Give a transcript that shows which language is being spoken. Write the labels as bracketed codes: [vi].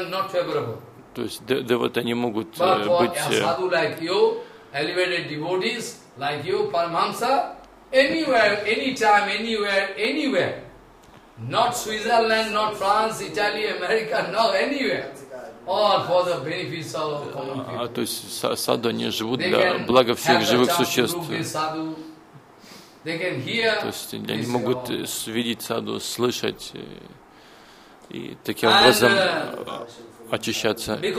[ru] То есть деваты не могут быть. [en] Elevated devotees like you, Paramahamsa, anywhere, anytime, anywhere, anywhere. Not Switzerland, not France, Italy, America, no, anywhere. All for the benefits of common people. [ru] То есть саду они живут для блага всех живых существ. [en] They can hear. [ru] То есть они могут видеть саду, слышать и таким образом очищаться.